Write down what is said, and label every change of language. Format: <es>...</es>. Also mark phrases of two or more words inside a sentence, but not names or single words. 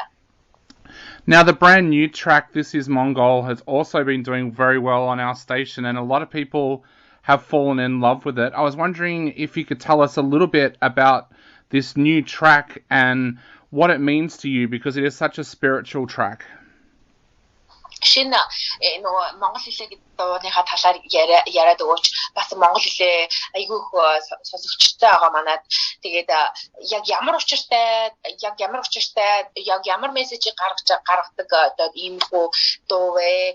<en>Now, the brand new track, This Is Mongol, has also been doing very well on our station, and a lot of people have fallen in love with it. I was wondering if you could tell us a little bit about this new track and what it means to you, because it is such a spiritual track.</en> <mn>Шинэ Монгол хэлний дууныхаа талаар яриад өгөөч. Бас монгол хэлээ айгүй их сонсогчтой байгаа манад. Тэгээд яг ямар учиртай, яг ямар мессежийг гаргадаг одоо ийм хөө дуу вэ?</mn>